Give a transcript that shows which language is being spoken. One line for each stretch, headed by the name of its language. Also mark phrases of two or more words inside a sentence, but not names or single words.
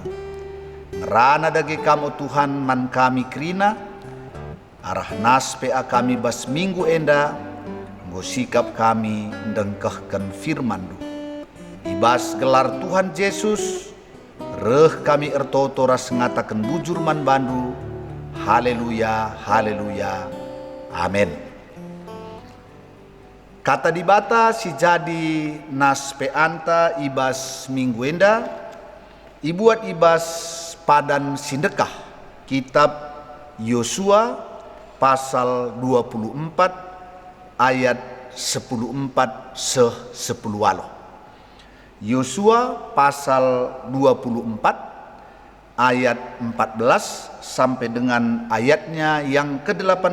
Batak Karo: Ngerana dage kamu Tuhan man kami kerina, arah nas PA kami bas minggu enda, nggo sikap kami ndengkehken firman-Du. Ibas gelar Tuhan Yesus, reh kami ertoto ras ngatakan bujur man bandu, haleluya, haleluya, amin. Kata dibata si jadi nas peanta ibas minggu enda, ibuat ibas padan sindekah kitab Yosua pasal 24 ayat 14 10 alo.
Indonesian: Yosua pasal 24 ayat 14 sampai dengan ayatnya yang ke-18.